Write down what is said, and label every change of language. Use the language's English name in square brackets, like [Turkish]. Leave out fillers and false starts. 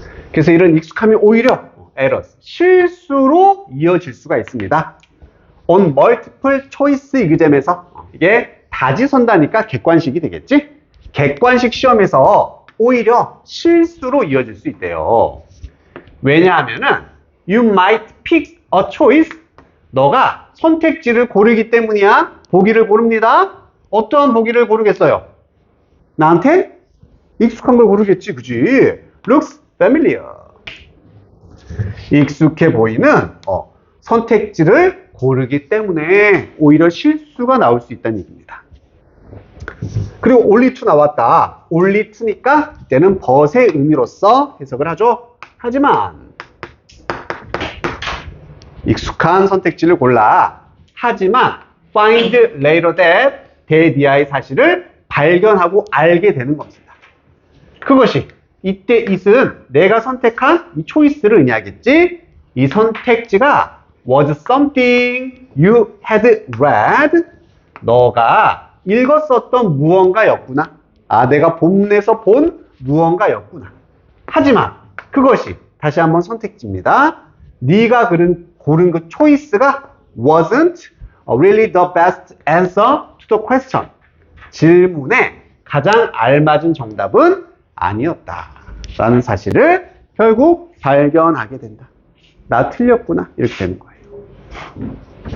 [Korean] 그래서 이런 익숙함이 오히려 errors, 실수로 이어질 수가 있습니다. [English] on multiple choice exam [Korean] 에서 이게 다지선다니까 객관식이 되겠지? 객관식 시험에서 오히려 실수로 이어질 수 있대요. 왜냐하면은 [English] you might pick a choice. [Korean] 너가 선택지를 고르기 때문이야. 보기를 고릅니다. 어떠한 보기를 고르겠어요? 나한테 익숙한 걸 고르겠지, 그지? [English] looks familiar. [Korean] 익숙해 보이는 선택지를 고르기 때문에 오히려 실수가 나올 수 있다는 얘기입니다. 그리고 only to 나왔다. only to니까 이때는 but의 의미로서 해석을 하죠. 하지만 익숙한 선택지를 골라. 하지만 [English] find later that [Korean] 대디아의 사실을 발견하고 알게 되는 겁니다. 그것이 이때 it은 내가 선택한 이 choice를 의미하겠지. 이 선택지가 [English] was something you had read. [Korean] 너가 읽었었던 무언가였구나. 아, 내가 본문에서 본 무언가였구나. 하지만 그것이 다시 한번 선택지입니다. 네가 고른 그 [English] choice가 wasn't really the best answer to the question. [Korean] 질문에 가장 알맞은 정답은 아니었다. 라는 사실을 결국 발견하게 된다. 나 틀렸구나. 이렇게 되는 거예요.